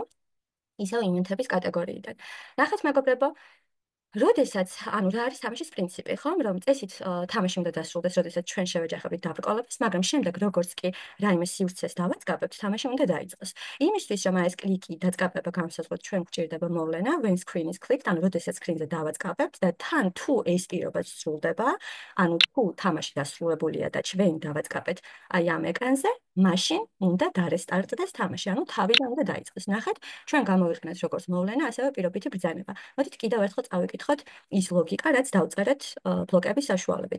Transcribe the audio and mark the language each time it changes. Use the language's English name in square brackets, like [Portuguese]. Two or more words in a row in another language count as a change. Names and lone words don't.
[Georgian] ისევ ივენთების კატეგორიიდან. ნახეთ, მეგობრებო, როდესაც, ანუ რა არის თამაშის პრინციპი, ხო? რომ წესით თამაში უნდა დასრულდეს, როდესაც ჩვენ შევეჯახებით დაბრკოლებას, მაგრამ შემდეგ როგორც კი რაიმე სივრცეს დავაწყაბებთ, თამაში უნდა დაიწყოს. იმისთვის, რომ ეს კლიკი დაწყაბება განსაზღვროთ, ჩვენ გვჭირდება მოვლენა [English] when screen is clicked, [Georgian] ანუ როდესაც სკრინზე დავაწყაბებთ და თან თუ ეს პირობა სრულდება, ანუ თუ თამაში დასრულებულია და ჩვენ დავაწყაბეთ აი ამ ეკრანზე, მაშინ უნდა დარესტარტდეს თამაში, ანუ თავიდან უნდა დაიწყოს. ნახეთ, ჩვენ გამოვიყენეთ როგორც მოვლენა, ასევე პირობითი ბრძანება. მოდით კიდევ ერთხელ წავიკითხოთ ის ლოგიკა, რაც დავწერეთ ბლოკების საშუალებით.